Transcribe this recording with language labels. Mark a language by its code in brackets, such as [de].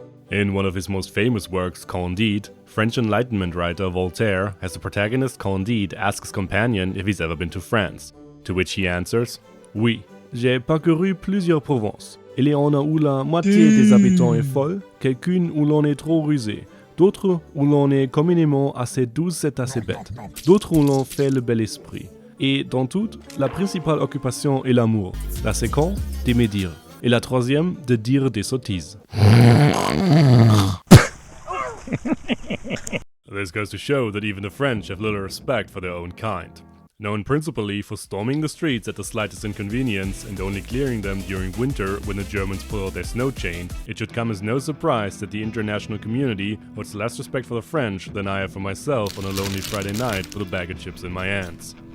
[en] In one of his most famous works, Candide, French Enlightenment writer Voltaire has the protagonist Candide ask his companion if he's ever been to France, to which he answers, [fr] Oui, j'ai parcouru plusieurs provinces. Il y en a où la moitié des habitants est folle, quelqu'une où l'on est trop rusé, d'autres où l'on est communément assez douce et assez bête, d'autres où l'on fait le bel esprit. Et dans toutes, la principale occupation est l'amour, la seconde, des médire, et la troisième, de dire des sottises. [en] This goes to show that even the French have little respect for their own kind. Known principally for storming the streets at the slightest inconvenience and only clearing them during winter when the Germans pull out their snow chain, it should come as no surprise that the international community holds less respect for the French than I have for myself on a lonely Friday night with a bag of chips in my hands.